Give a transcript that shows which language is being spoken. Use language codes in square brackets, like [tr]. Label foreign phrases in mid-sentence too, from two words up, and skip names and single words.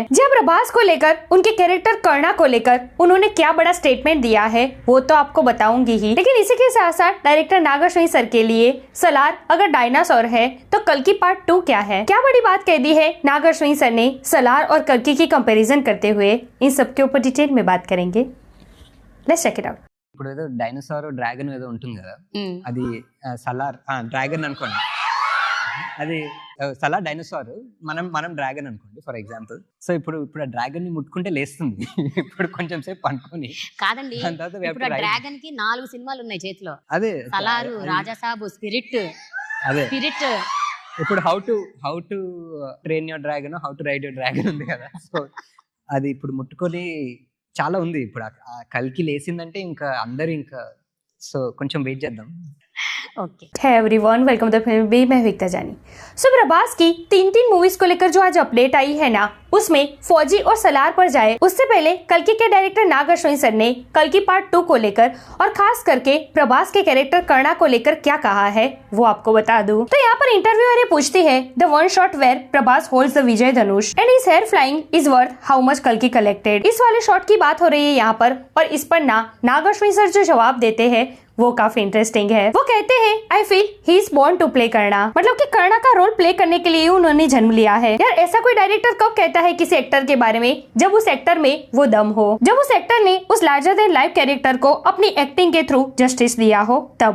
[hi] जहाँ प्रभास को लेकर उनके कैरेक्टर कर्णा को लेकर उन्होंने क्या बड़ा स्टेटमेंट दिया है वो तो आपको बताऊंगी ही, लेकिन इसी के साथ साथ डायरेक्टर नाग अश्विन सर के लिए सलार अगर डायनासोर है तो कल्कि पार्ट 2 क्या है, क्या बड़ी बात कह दी है नाग अश्विन सर ने सलार और कल्कि की कंपैरिजन करते हुए, इन सब के ऊपर डिटेल में बात करेंगे। [en] Let's check it out. [te] ఇప్పుడు ఏదో డైనోసార్ డ్రాగన్ ఏదో ఉంటుంది కదా, అది సలార్ డ్రాగన్ అనుకోండి, అది సలార్ డైనోసార్, మనం డ్రాగన్ అనుకోండి [en] for example. [te] సో ఇప్పుడు ఆ డ్రాగన్ ని ముట్టుకుంటే లేస్తుంది, ఇప్పుడు కొంచెం సేపు పండుకొని కాదండి. ఇప్పుడు ఆ డ్రాగన్ కి 4 సినిమాలు ఉన్నాయి చేతిలో. అదే సలారు, రాజాసాబు, స్పిరిట్. ఇప్పుడు హౌ టు ట్రైన్ యువర్ డ్రాగన్, [en] how to ride your dragon [te] ఉంది కదా. సో అది ఇప్పుడు ముట్టుకొని చాలా ఉంది. ఇప్పుడు ఆ కల్కి లేసిందంటే ఇంకా అందరూ ఇంకా సో కొంచెం వెయిట్ చేద్దాం. [en] Okay everyone, welcome to [hi] फिल्म बी, मैं विक्ता जानी। सो प्रभास की 3 मूवीज को लेकर जो आज अपडेट आई है ना, उसमें फौजी और सलार पर जाए उससे पहले कल्कि के डायरेक्टर नाग अश्विन सर ने कल्कि पार्ट 2 को लेकर और खास करके प्रभास के कैरेक्टर कर्णा को लेकर क्या कहा है वो आपको बता दूं। तो यहाँ पर इंटरव्यूअर पूछती है [en] the one shot where Prabhas holds the Vijay Dhanush and his hair flying is worth how much Kalki collected. [hi] इस वाले शॉट की बात हो रही है यहाँ पर, और इस पर नाग अश्विन सर जो जवाब देते हैं वो काफी इंटरेस्टिंग है। वो कहते हैं [en] I feel he is born to play Karna, [hi] मतलब कि कर्णा का रोल प्ले करने के लिए उन्होंने जन्म लिया है। यार ऐसा कोई डायरेक्टर कब कहता है किसी एक्टर के बारे में जब उस एक्टर में वो दम हो, जब उस एक्टर ने उस [en] larger than life [hi] कैरेक्टर को अपनी एक्टिंग के थ्रू जस्टिस दिया हो तब।